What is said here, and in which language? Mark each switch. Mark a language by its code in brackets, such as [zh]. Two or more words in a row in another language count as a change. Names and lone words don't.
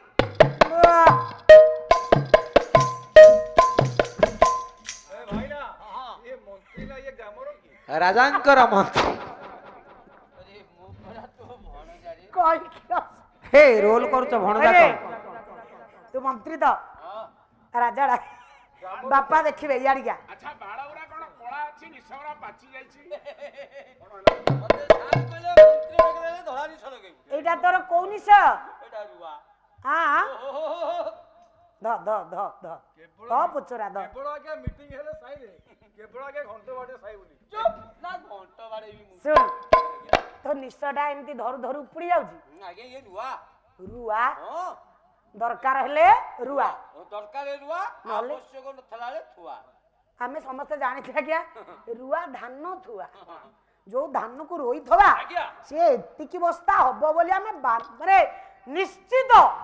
[or] ରାଜାଙ୍କର ମନ୍ତ୍ରୀ ହେ ରୋଲ କରୁଛ ଭଣଜା ତୁ ମନ୍ତ୍ରୀ ତ ରାଜା ବାପା ଦେଖିବେ ଇଆଡିକା ଏଇଟା ତୋର କୋନ ନିଶ ହଁ ଧ ଧ ଧ ଧ ଧ ପୁଚୁରା ଧ ଶୁଣ ତୋ ନିଶଟା ଏମିତି ଧରୁ ଧରୁ ଉପୁଡ଼ି ଯାଉଛି ରୁଆ ଦରକାର ହେଲେ ରୁଆ ଆମେ ସମସ୍ତେ ଜାଣିଛେ ଆଜ୍ଞା ରୁଆ ଧାନ ଥୁଆ ଯୋଉ ଧାନକୁ ରୋଇଥବା ସିଏ ଏତିକି ବସ୍ତା ହବ ବୋଲି ଆମେ ମାନେ ନିଶ୍ଚିତ